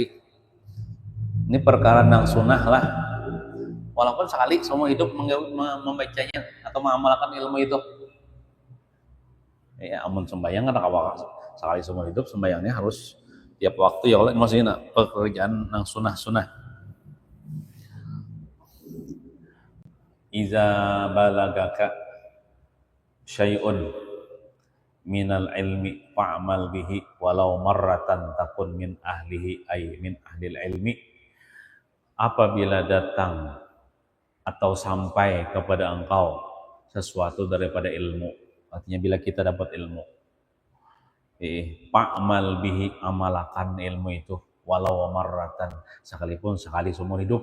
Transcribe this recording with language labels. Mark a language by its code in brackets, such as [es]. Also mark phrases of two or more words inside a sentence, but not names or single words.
[bjn] Ini perkara nang sunnah lah, walaupun sekali seumur hidup membacanya atau mengamalkan ilmu itu. Amun sembahyang kan sekali seumur hidup, sembahyangnya harus tiap waktu [ar] يا الله, [bjn] maksudnya pekerjaan nang sunnah. [ar] إذا بلغك شيء من العلم فاعمل به ولو مرة تكن من أهله أي من أهل العلم. [bjn] Apabila datang atau sampai kepada engkau sesuatu daripada ilmu, artinya bila kita dapat ilmu, [ar] فاعمل به, [bjn] amalkan ilmu itu [ar] ولو مرة, [bjn] sekalipun sekali seumur hidup.